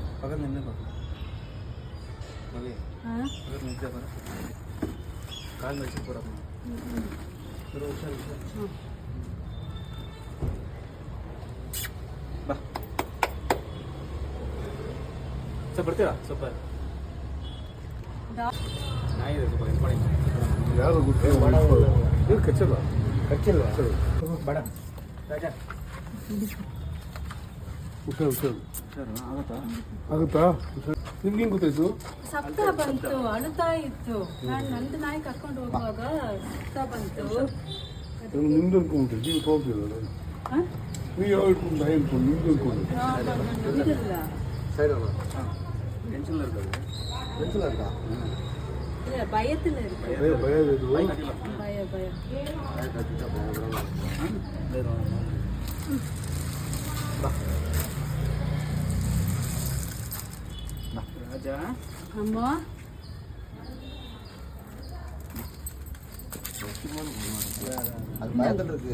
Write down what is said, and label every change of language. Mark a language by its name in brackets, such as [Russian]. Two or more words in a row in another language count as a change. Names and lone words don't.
[Tamil] பக்கத்தில் நின்று பார்க்கலாம். நிறுத்த பாரு, கால் வச்சு போகிறோம். ஒரு வருஷம் [Kannada] ಬಾ ಸ್ವಲ್ಪ ಬರ್ತೀರಾ? ಸ್ವಲ್ಪ ನಾಯಿದೆ, ಸ್ವಲ್ಪ ಹೆಲ್ಪ್ ಮಾಡಿ. ಯಾರು ಕಚ್ಚಲ್ಲ ಕಚ್ಚಿಲ್ವಾ? ಬೇಡ ರಾಜ, ಹುಷಾರು ಹುಷಾರು ಆಗುತ್ತಾ? ಆಗುತ್ತಾ? ನಿಮ್ಗೆ ಹೆಂಗೆ ಗೊತ್ತಾಯ್ತು? ಸಪ್ತ ಬಂತು, ಅಳುತ್ತಾ ಇತ್ತು. ನಾನು ನಂದು ನಾಯಿ ಕರ್ಕೊಂಡು ಹೋಗುವಾಗ ಸಪ್ತ ಬಂತು. ನಿಮ್ದು ಅನ್ಕೊಂಡ್ಬಿಟ್ಟೆ, ನೀವು ತೋರ್ತಿಲ್ಲ. ನೀವು ಯಾವ ಇಟ್ಕೊಂಡು ನಾಯಿ ಅನ್ಕೊಂಡು ನಿಮ್ದು ಅನ್ಕೊಂಡು ಇದಿಲ್ಲ [Tamil] சைடு வாங்க. டென்ஷனில் இருக்காது. டென்ஷனில் இருக்கா? இல்லை, பயத்தில் இருக்கு. [Kannada] ಭಯ ಭಯ ಇದು [Tamil] பய கட்டிட்டா பயங்கரம். ராஜா அம்மா அது பயத்தில் இருக்கு.